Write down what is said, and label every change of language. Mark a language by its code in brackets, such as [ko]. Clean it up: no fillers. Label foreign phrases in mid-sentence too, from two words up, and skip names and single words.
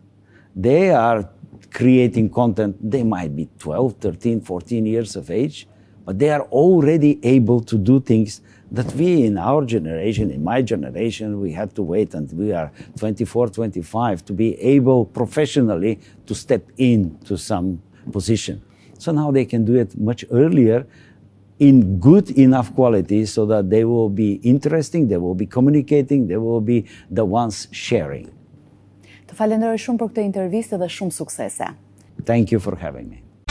[en] They are creating content. They might be 12, 13, 14 years of age, but they are already able to do things that we in our generation, in my generation, we had to wait until we are 24, 25 to be able professionally to step into some position. So now they can do it much earlier in good enough quality so that they will be interesting, they will be communicating, they will be the ones sharing. [sq] Të falenderoj shumë për këtë intervistë dhe shumë suksese. [en] Thank you for having me.